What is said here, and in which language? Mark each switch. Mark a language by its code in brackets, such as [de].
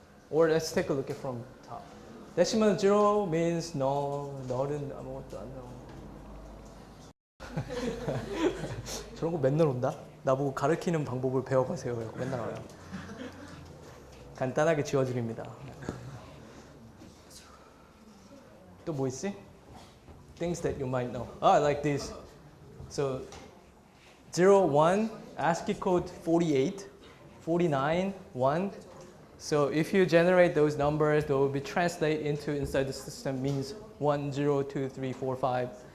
[en] Or let's take a look at from top. Decimal 0 means no, [ko] 너는 아무것도 안 나와. 저런 거 맨날 온다? 나보고 가르치는 방법을 배워가세요. 맨날 와요. 간단하게 지워드립니다. 또 뭐 있지? [en] Things that you might know. Like this. So 0, 1, ASCII code 48, 49, 1. So if you generate those numbers, they will be translated into inside the system means 1, 0, 2, 3, 4, 5.